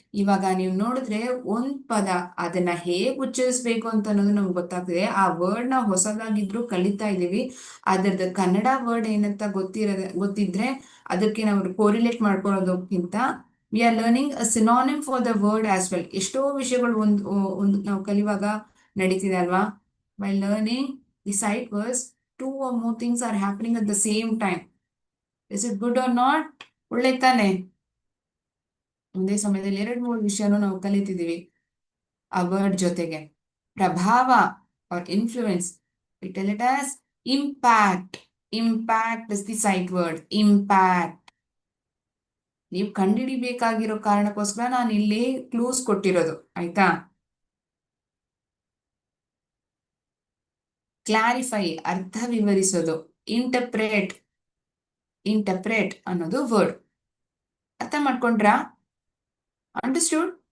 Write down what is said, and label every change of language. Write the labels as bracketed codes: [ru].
[kn] ಇವಾಗ ನೀವು ನೋಡಿದ್ರೆ ಒಂದ್ ಪದ, ಅದನ್ನ ಹೇಗ್ ಉಚ್ಚರಿಸ್ಬೇಕು ಅಂತ ಅನ್ನೋದು ನಮ್ಗೆ ಗೊತ್ತಾಗ್ತದೆ. ಆ ವರ್ಡ್ ನ ಹೊಸದಾಗಿದ್ರು ಕಲಿತಾ ಇದೀವಿ, ಅದ್ರದ್ದು ಕನ್ನಡ ವರ್ಡ್ ಏನಂತ ಗೊತ್ತಿದ್ರೆ ಅದಕ್ಕೆ ನಾವು correlate ಮಾಡ್ಕೊಳ್ಳೋದಕ್ಕಿಂತ [en] We are learning a synonym for the word as well. [kn] ಎಷ್ಟೋ ವಿಷಯಗಳು ಒಂದು ನಾವು ಕಲಿಯುವಾಗ ನಡೀತಿದೆ ಅಲ್ವಾ? [en] By learning the sight words, 2 or more things are happening at the same time. Is it good or not? [kn] ಒಳ್ಳೆ ತಾನೆ? ಒಂದೇ ಸಮಯದಲ್ಲಿ 2-3 ವಿಷಯನೂ ನಾವು ಕಲಿತಿದ್ದೀವಿ ಆ ವರ್ಡ್ ಜೊತೆಗೆ. [en] ಪ್ರಭಾವ or influence, we tell it as impact. Impact is the sight word. Impact. [kn] ನೀವು ಕಂಡುಹಿಡಿಬೇಕಾಗಿರೋ ಕಾರಣಕ್ಕೋಸ್ಕರ ನಾನು ಇಲ್ಲಿ ಕ್ಲೂಸ್ ಕೊಟ್ಟಿರೋದು, ಆಯ್ತಾ? ಕ್ಲಾರಿಫೈ ಅರ್ಥ ವಿವರಿಸೋದು, ಇಂಟರ್ಪ್ರೇಟ್ ಅನ್ನೋದು ವರ್ಡ್. ಅರ್ಥ ಮಾಡ್ಕೊಂಡ್ರಾ? ಅಂಡರ್ಸ್ಟೂಡ್?